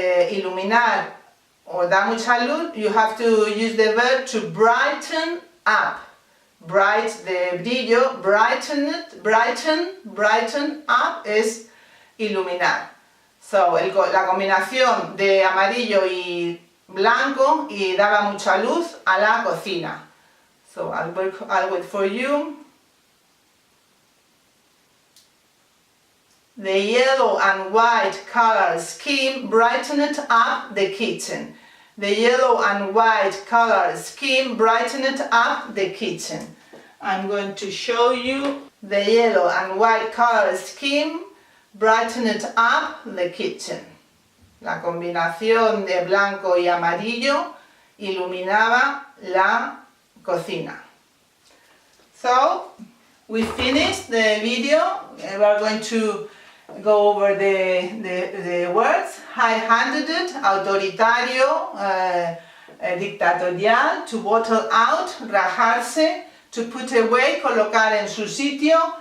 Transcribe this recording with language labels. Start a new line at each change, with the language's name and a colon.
Spanish: Iluminar o da mucha luz,
English: you have to use the verb to brighten up.
Spanish: Bright de brillo, brighten up es iluminar. So, la combinación de amarillo y blanco y daba mucha luz a la cocina.
English: So, I'll wait for you. The yellow and white color scheme brightened up the kitchen. The yellow and white color scheme brightened up the kitchen. I'm going to show you the yellow and white color scheme brightened up the kitchen.
Spanish: La combinación de blanco y amarillo iluminaba la cocina.
English: So, we finished the video. We are going to go over the words. High-handed, autoritario, dictatorial, to bottle out, rajarse, to put away, colocar en su sitio,